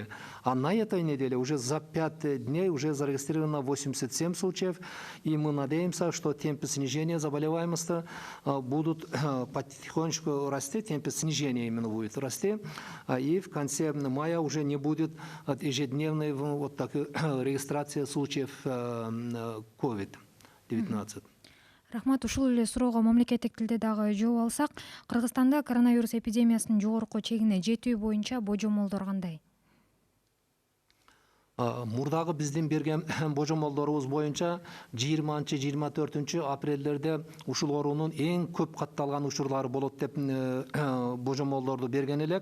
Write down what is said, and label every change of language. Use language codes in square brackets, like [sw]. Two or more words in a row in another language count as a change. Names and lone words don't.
[ru] А на этой неделе уже за 5 дней уже зарегистрировано 87 случаев, и мы надеемся, что темпы снижения заболеваемости будут потихонечку расти, темпы снижения именно будет расти, и в конце мая уже не будет ежедневной регистрации случаев COVID-19. [ky] Рахмат, ушул эле суроого мамлекеттик тилде дагы жооп алсак, Кыргызстанда коронавирус эпидемиясынын жогорку чегине жетүү боюнча божомолдор кандай? Мурдагы биздин берген божомолдорубуз боюнча 20-24 апрелдерде ушул оорунун эң көп катталган учурлары болот деп божомолдорду берген элек.